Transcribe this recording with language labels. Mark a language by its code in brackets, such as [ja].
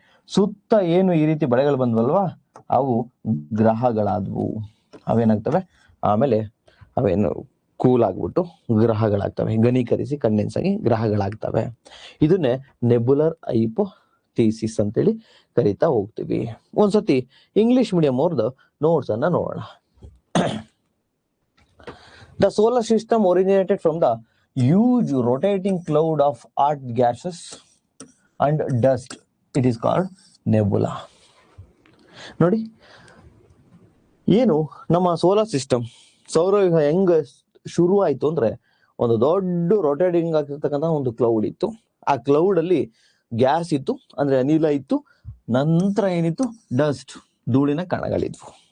[kn] ಸುತ್ತ ಏನು ಈ ರೀತಿ ಬಳೆಗಳು ಬಂದ್ವಲ್ವಾ, ಅವು ಗ್ರಹಗಳಾದವು. ಅವೇನಾಗ್ತವೆ? ಆಮೇಲೆ ಅವೇನು ಕೂಲ್ ಆಗ್ಬಿಟ್ಟು ಗ್ರಹಗಳಾಗ್ತವೆ, ಘನೀಕರಿಸಿ ಕಂಡೆನ್ಸ್ ಆಗಿ ಗ್ರಹಗಳಾಗ್ತವೆ. ಇದನ್ನೇ ನೆಬುಲರ್ ಹೈಪೋಥೀಸಿಸ್ ಅಂತೇಳಿ ಕರಿತಾ ಹೋಗ್ತೀವಿ. ಒಂದ್ಸತಿ ಇಂಗ್ಲಿಷ್ ಮೀಡಿಯಂ ಅವ್ರದ್ದು ನೋಟ್ಸ್ ಅನ್ನ ನೋಡೋಣ. [en] The solar system originated from the huge rotating cloud of hot gases and dust. It is called nebula. [kn] ನೋಡಿ, ಏನು ನಮ್ಮ ಸೋಲಾರ್ ಸಿಸ್ಟಮ್ ಸೌರವ್ಯೂಹ ಹೆಂಗ ಶುರು ಆಯ್ತು ಅಂದ್ರೆ, ಒಂದು ದೊಡ್ಡ ರೊಟೇಟಿಂಗ್ ಆಗಿರ್ತಕ್ಕಂಥ ಒಂದು ಕ್ಲೌಡ್ ಇತ್ತು. ಆ ಕ್ಲೌಡ್ ಅಲ್ಲಿ ಗ್ಯಾಸ್ ಇತ್ತು, ಅಂದ್ರೆ ಅನಿಲ ಇತ್ತು. ನಂತರ ಏನಿತ್ತು, ಡಸ್ಟ್, ಧೂಳಿನ ಕಣಗಳಿದ್ವು.